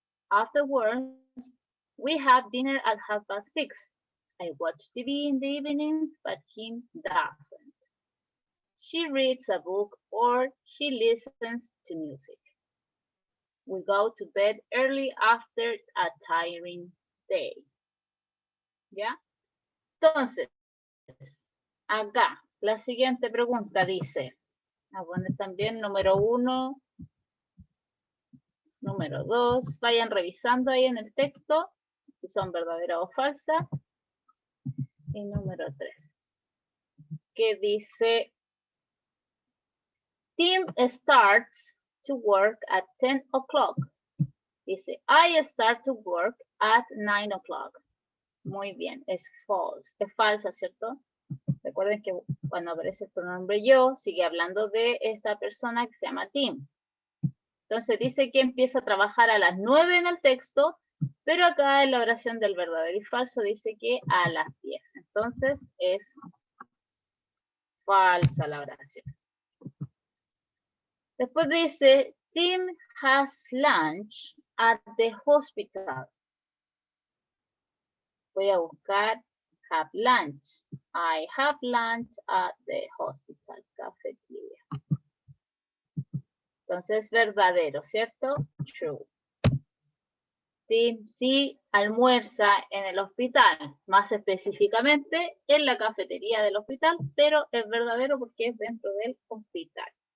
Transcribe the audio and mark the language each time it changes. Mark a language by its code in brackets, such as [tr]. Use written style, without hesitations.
[en] Afterwards, we have dinner at 6:30. I watch TV in the evenings, but Kim doesn't. She reads a book or she listens to music. We go to bed early after a tiring day. [es] ¿Ya? Entonces, acá, la siguiente pregunta dice, a poner también número 1, número 2, vayan revisando ahí en el texto si son verdaderas o falsas. Y número 3, que dice, [en] Tim starts to work at 10 o'clock. [es] Dice, [en] I start to work at 9 o'clock. [es] Muy bien, es false, es falsa, ¿cierto? Recuerden que cuando aparece el pronombre yo, sigue hablando de esta persona que se llama Tim. Entonces dice que empieza a trabajar a las 9 en el texto, pero acá en la oración del verdadero y falso dice que a las 10. Entonces es falsa la oración. Después dice, [en] Tim has lunch at the hospital. [es] Voy a buscar [en] have lunch. I have lunch at the hospital cafeteria. [es] Entonces, verdadero, ¿cierto? True. Tim sí almuerza en el hospital, más específicamente en la cafetería del hospital, pero es verdadero porque es dentro del hospital.